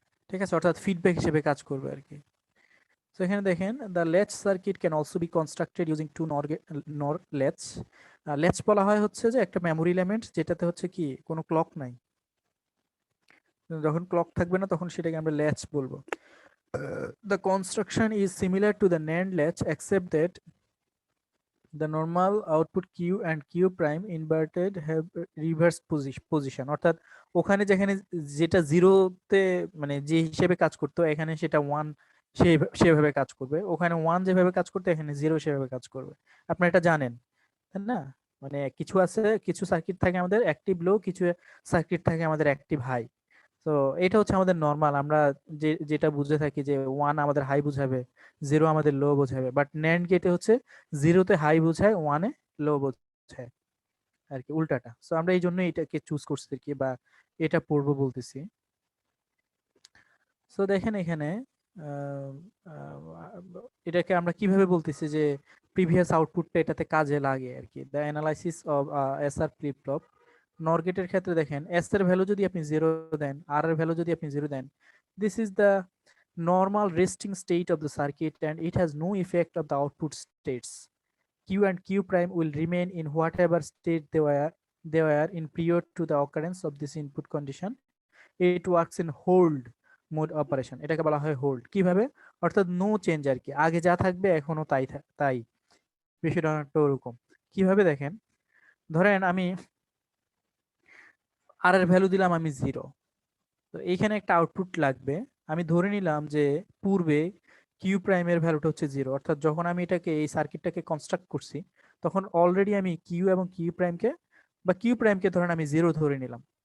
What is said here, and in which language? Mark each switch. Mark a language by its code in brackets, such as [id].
[bn] ঠিক আছে, অর্থাৎ ফিডব্যাক হিসেবে কাজ করবে আর কি। তো এখানে দেখেন, [en] The latch circuit can also be constructed using two NOR latch. [bn] ল্যাচ বলা হয় হচ্ছে যে একটা মেমোরি এলিমেন্ট যেটাতে হচ্ছে কি কোনো ক্লক নাই। যখন ক্লক থাকবে না তখন সেটাকে আমরা ল্যাচ বলবো। [en] The construction is similar to the NAND latch except that the normal output Q and Q prime inverted have reverse position, অর্থাৎ [bn] ওখানে যেখানে যেটা জিরোতে মানে যে হিসেবে কাজ করতো এখানে সেটা ওয়ান সেভাবে কাজ করবে, ওখানে ওয়ান যেভাবে কাজ করতো এখানে জিরো সেভাবে কাজ করবে। আপনারা এটা জানেন তাই না? মানে কিছু আছে, কিছু সার্কিট থাকে আমাদের অ্যাক্টিভ লো, কিছু সার্কিট থাকে আমাদের অ্যাক্টিভ হাই। তো এটা হচ্ছে আমাদের নর্মাল, আমরা যেটা বুঝে থাকি যে ওয়ান আমাদের হাই বুঝাবে, জিরো আমাদের লো বোঝাবে, বাট ন্যান্ড গেটে হচ্ছে জিরোতে হাই বোঝায়, ওয়ানে লো বোঝায় আর কি, উল্টাটা। সো আমরা এই জন্য এটাকে চুজ করছি আর কি, বা এটা পড়বো বলতেছি। সো দেখেন এখানে আহ, আহ, এটাকে আমরা কিভাবে বলতেছি যে প্রিভিয়াস আউটপুটটা এটাতে কাজে লাগে আর কি। [en] the analysis of S R flip flop [bn] নর গেটের ক্ষেত্রে দেখেন এস এর ভ্যালু যদি আপনি জিরো দেন, [en] আর এর ভ্যালু যদি আপনি জিরো দেন, this is the normal resting state of the circuit and it has no effect of the output states. Q and Q prime will remain in whatever state they were in prior to the occurrence of this input condition. It works in hold mode operation. [bn] এটাকে বলা হয় hold. কিভাবে? অর্থাৎ no change আর কি, আগে যা থাকবে এখনো তাই তাই, বিষয়টা অনেকটা ওরকম। কিভাবে দেখেন, ধরেন আমি আর এর ভ্যালু দিলাম আমি জিরো, তো এইখানে একটা আউটপুট লাগবে। আমি ধরে নিলাম যে পূর্বে কিউ প্রাইমের ভ্যালুটা হচ্ছে জিরো, অর্থাৎ যখন আমি এটাকে এই সার্কিটটাকে কনস্ট্রাক্ট করছি তখন অলরেডি আমি কিউ এবং কিউ প্রাইমকে বা কিউ প্রাইমকে ধরেন আমি জিরো ধরে নিলাম।